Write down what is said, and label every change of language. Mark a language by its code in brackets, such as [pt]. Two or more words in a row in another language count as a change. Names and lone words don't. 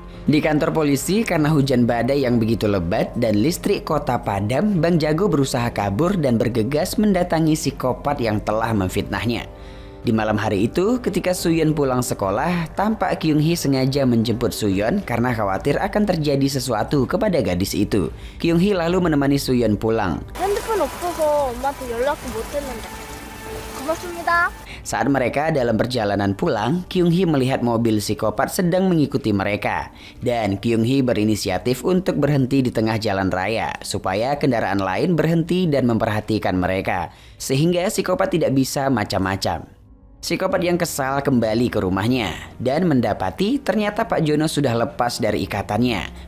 [id] Di kantor polisi, karena hujan badai yang begitu lebat dan listrik kota padam, Bang Jago berusaha kabur dan bergegas mendatangi psikopat yang telah memfitnahnya. Di malam hari itu, ketika Suyeon pulang sekolah, tampak Kyung Hee sengaja menjemput Suyeon karena khawatir akan terjadi sesuatu kepada gadis itu. Kyung Hee lalu menemani Suyeon pulang. [ko] 핸드폰 없어서 엄마한테 연락도 못 했는데. 고맙습니다. [id] Saat mereka dalam perjalanan pulang, Kyung Hee melihat mobil psikopat sedang mengikuti mereka. Dan Kyung Hee berinisiatif untuk berhenti di tengah jalan raya supaya kendaraan lain berhenti dan memperhatikan mereka. Sehingga psikopat tidak bisa macam-macam. Psikopat yang kesal kembali ke rumahnya dan mendapati ternyata Pak Jono sudah lepas dari ikatannya.